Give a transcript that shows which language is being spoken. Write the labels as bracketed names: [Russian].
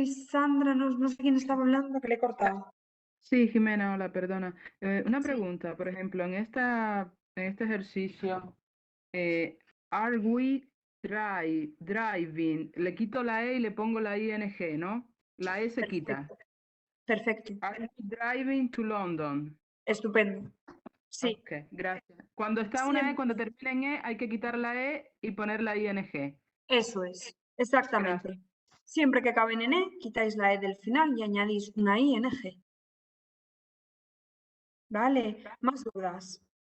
[Spanish] Sandra, no sé quién estaba hablando, que le he cortado. Sí, Jimena, hola, perdona. Una Sí. pregunta, por ejemplo, en esta en este ejercicio, [English] are we driving? [Spanish] Le quito la E y le pongo la ING, ¿no? La E se quita. Perfecto. [English] Are we driving to London? [Spanish] Estupendo. Sí. Ok, gracias. Cuando está una E, cuando termina en E, hay que quitar la E y poner la ING. Eso es, exactamente. Gracias. Siempre que acaben en E, quitáis la E del final y añadís una ING. ¿Vale? Más dudas.